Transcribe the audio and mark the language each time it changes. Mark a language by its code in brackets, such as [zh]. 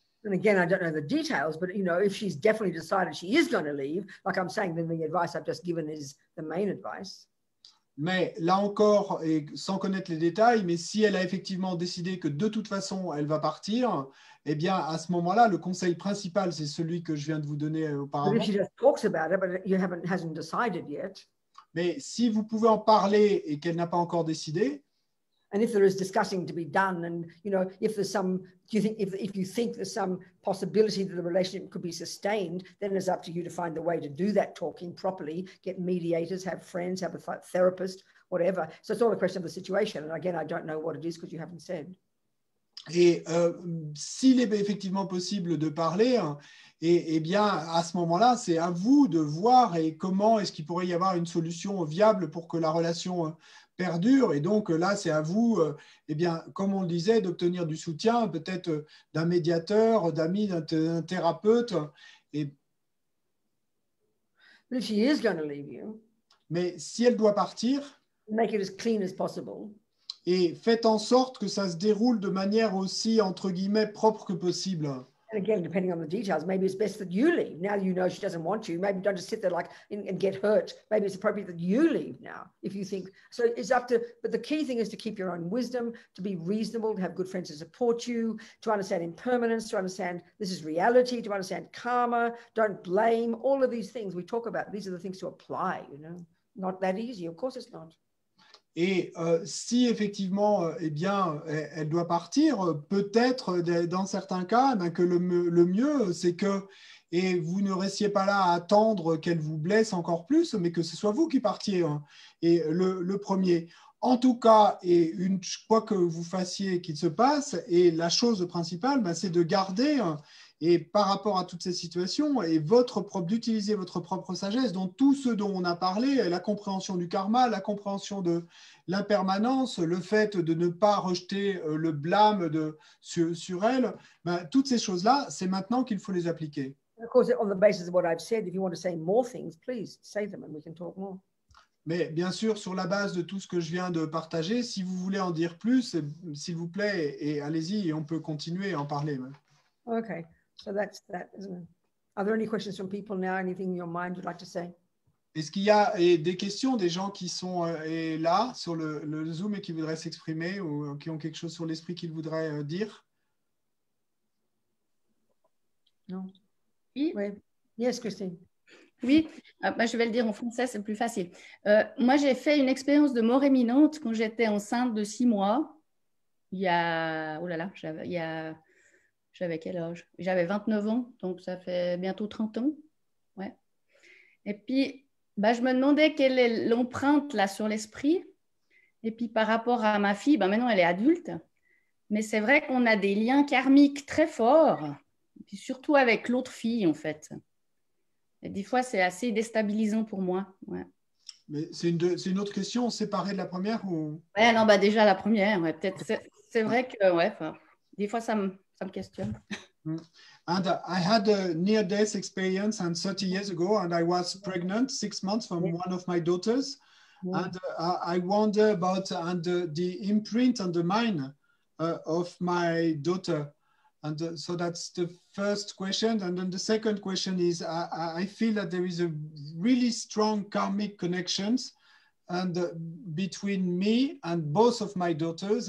[en] And again, I don't know the details, but if she's definitely decided she is going to leave, like I'm saying, then the advice I've just given is the main advice. [fr] Mais là encore, et sans connaître les détails, mais si elle a effectivement décidé que de toute façon, elle va partir, eh bien, à ce moment-là, le conseil principal, c'est celui que je viens de vous donner auparavant. [en] But if she just talks about it, but hasn't decided yet. [fr] Mais si vous pouvez en parler et qu'elle n'a pas encore décidé, [en] and if there is discussing to be done, and if there's some, if you think there's some possibility that the relationship could be sustained, then it's up to you to find the way to do that talking properly, get mediators, have friends, have a therapist, whatever. So it's all a question of the situation. And again, I don't know what it is because you haven't said. [fr] Et s'il est effectivement possible de parler, eh bien, à ce moment-là, c'est à vous de voir et comment est-ce qu'il pourrait y avoir une solution viable pour que la relation perdure. Et donc là, c'est à vous, eh bien, comme on le disait, d'obtenir du soutien, peut-être d'un médiateur, d'amis, d'un thérapeute. Et... [en] But if she is going to leave you, [fr] mais si elle doit partir, [en] make it as clean as possible. [fr] Et faites en sorte que ça se déroule de manière aussi, entre guillemets, propre que possible. [en] And again, depending on the details, maybe it's best that you leave. Now you know she doesn't want you. Maybe don't just sit there and get hurt. Maybe it's appropriate that you leave now if you think. So it's up to, but the key thing is to keep your own wisdom, to be reasonable, to have good friends to support you, to understand impermanence, to understand this is reality, to understand karma, don't blame, all of these things we talk about. These are the things to apply, Not that easy. Of course it's not. [fr] Et si effectivement, eh bien, elle doit partir, peut-être dans certains cas, eh bien, que le mieux, c'est que et vous ne restiez pas là à attendre qu'elle vous blesse encore plus, mais que ce soit vous qui partiez, hein, et le premier. En tout cas, et quoi que vous fassiez qu'il se passe, et la chose principale, ben, c'est de garder, et par rapport à toutes ces situations, et d'utiliser votre propre sagesse, donc tout ce dont on a parlé, la compréhension du karma, la compréhension de l'impermanence, le fait de ne pas rejeter le blâme sur elle, ben, toutes ces choses-là, c'est maintenant qu'il faut les appliquer. [en] Of course, on the basis of what I've said, if you want to say more things, please say them and we can talk more. [fr] Mais bien sûr, sur la base de tout ce que je viens de partager, si vous voulez en dire plus, s'il vous plaît, et allez-y, et on peut continuer à en parler. [en] Okay, so that's that, isn't it? Are there any questions from people now? Anything in your mind you'd like to say? [fr] Est-ce qu'il y a des questions des gens qui sont là sur le Zoom et qui voudraient s'exprimer ou qui ont quelque chose sur l'esprit qu'ils voudraient dire? Non. Oui. Oui. [en] Yes, [fr] Christine. Oui, je vais le dire en français, c'est plus facile. Moi, j'ai fait une expérience de mort imminente quand j'étais enceinte de 6 mois. Il y a, oh là là, j'avais quel âge? J'avais 29 ans, donc ça fait bientôt 30 ans. Ouais. Et puis, je me demandais quelle est l'empreinte là sur l'esprit. Et puis, par rapport à ma fille, maintenant, elle est adulte. Mais c'est vrai qu'on a des liens karmiques très forts, et puis surtout avec l'autre fille, en fait. Et des fois, c'est assez déstabilisant pour moi. Ouais. Mais c'est une autre question séparée de la première ou... Ouais, non, déjà la première, ouais, peut-être. C'est vrai que, ouais, des fois, ça me questionne. [en] And I had a near-death experience 30 years ago, and I was pregnant 6 months from one of my daughters. And I wonder about the imprint on the mind of my daughter. And so that's the first question. And then the second question is, I feel that there is a really strong karmic connections between me and both of my daughters.